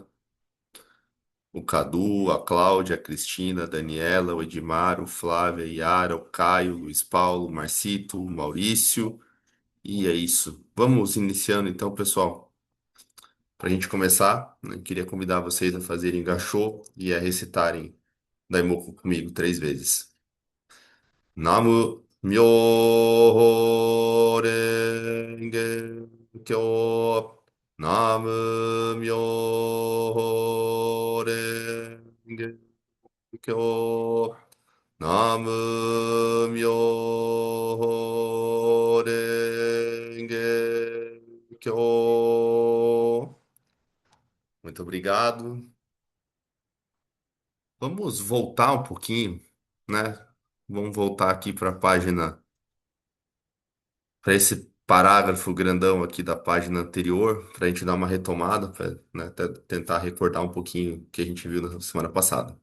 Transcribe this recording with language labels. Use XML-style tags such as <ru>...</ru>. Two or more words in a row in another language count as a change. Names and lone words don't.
<pt>O Cadu, a Cláudia, a Cristina, a Daniela, o Edmar, o Flávia, a Yara, o Caio, o Luiz Paulo, o Marcito, o Maurício. E é isso. Vamos iniciando então, pessoal. Para a gente começar, né, queria convidar vocês a fazerem gachô e a recitarem Daimoku comigo 3 vezes.</pt> <ja>南無妙法蓮華経. 南無妙法蓮華経. 南無妙法蓮華経.</ja> <pt>Muito obrigado. Vamos voltar um pouquinho, né? Vamos voltar aqui para a página, para esse. parágrafo grandão aqui da página anterior, para a gente dar uma retomada, para, né, até tentar recordar um pouquinho o que a gente viu na semana passada.</pt>